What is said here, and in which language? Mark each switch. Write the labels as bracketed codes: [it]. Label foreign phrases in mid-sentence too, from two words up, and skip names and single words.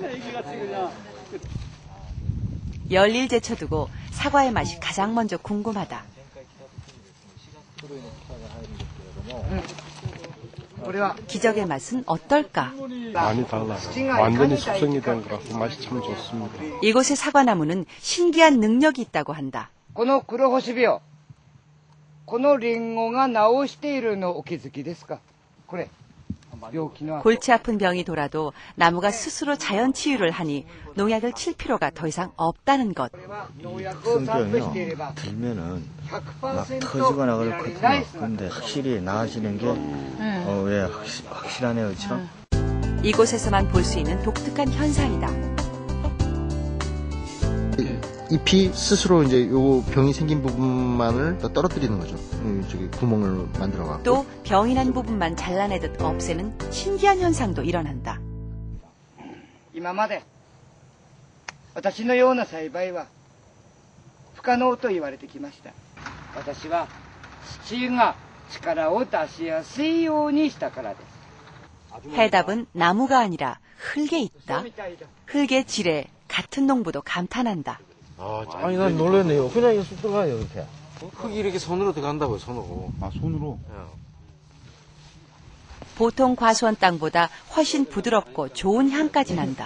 [ko] 열일 제쳐두고 사과의 맛이 가장 먼저 궁금하다. 기적의 맛은 어떨까? 많이 달라요. 완전히 숙성이 된 거라서 맛이 참 좋습니다. 이곳의 사과나무는 신기한 능력이 있다고 한다. [ja] この黒星病、このリンゴが治しているのお気づきですか？これ病気の [ko] 골치 아픈 병이 돌아도 나무가 스스로 자연 치유를 하니 농약을 칠 필요가 더 이상 없다는 것. 성병이요 들면은 막 터지거나 그렇거든요. 근데 확실히 나아지는 게 왜 확실하네요, 그렇죠? 이곳에서만 볼 수 있는 독특한 현상이다. 잎이 스스로 이제 요 병이 생긴 부분만을 떨어뜨리는 거죠. 저기 구멍을 만들어갖고. 또 병이 난 부분만 잘라내듯 없애는 신기한 현상도 일어난다. [ja] 今まで私のような栽培は不可能と言われてきました。私は土が力を出しやすいようにしたからです。 [ko] 해답은 나무가 아니라 흙에 있다. 흙의 질에 같은 농부도 감탄한다. 아니 난 놀랐네요. 그냥 이거 쑥 들어가요 이렇게. 흙이 이렇게 손으로 들어간다고요, 손으로. 아, 손으로? 보통 과수원 땅보다 훨씬 부드럽고 좋은 향까지 난다.